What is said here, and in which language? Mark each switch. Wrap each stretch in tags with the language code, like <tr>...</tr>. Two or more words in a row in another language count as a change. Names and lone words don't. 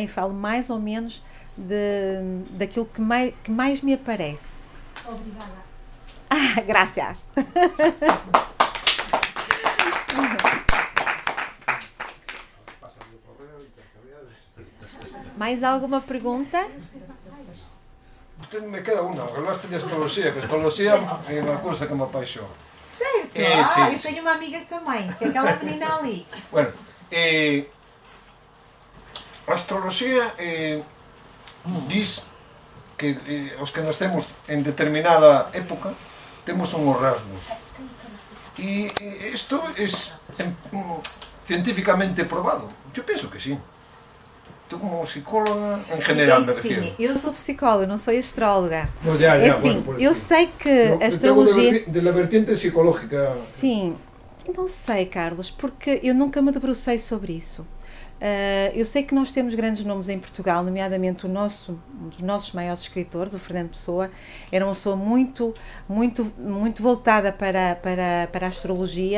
<pt>Eu falo mais ou menos daquilo que mais me aparece. Obrigada. Ah, graças. Mais alguma pergunta?</pt> <gl>Me queda unha, falaste de astroloxía, que a astroloxía é unha cousa que me apaixona.</gl> <pt>Certo?</pt> <es>Sí.</es> <pt>Eu tenho uma amiga também, que é aquela menina ali.</pt> <gl>Bueno, a astroloxía diz que os que nacemos en determinada época temos unhos rasgos. E isto é científicamente probado. Eu penso que sí. Tu como psicóloga,</gl> <pt>em geral, me refiro. Sim, eu sou psicóloga, não sou astróloga.</pt> <es>No,</es> <pt>é assim,</pt> <es>bueno,</es> <pt>eu sei que a astrologia...</pt> <es>De la vertiente psicológica.</es> <pt>Sim, não sei, Carlos, porque eu nunca me debrucei sobre isso. Eu sei que nós temos grandes nomes em Portugal, nomeadamente um dos nossos maiores escritores, o Fernando Pessoa, era uma pessoa muito voltada para a astrologia.</pt>